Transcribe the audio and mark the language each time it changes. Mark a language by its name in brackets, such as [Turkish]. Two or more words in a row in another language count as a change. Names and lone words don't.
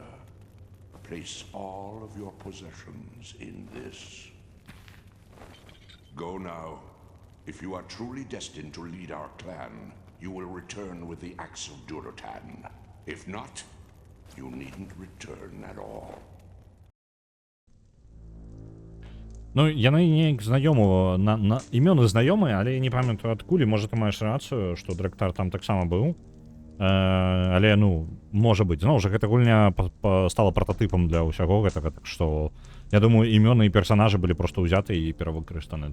[English] Place all of your possessions in this. Go now. If you are truly destined to lead our clan, you will return with the Axe of Durotan. If not, you needn't return at all. [Belarusian] Ну, яны неяк знаёмы, імёны знаёмыя, але я не памятаю адкуль, можа ты маеш рацыю, што Драктар там таксама быў. Але, ну, можа быць, зноў жа, гэта гульня стала прататыпам для ўсяго гэтага, так што, я думаю, імёны і персанажы былі проста ўзяты і перавыкарыстаны.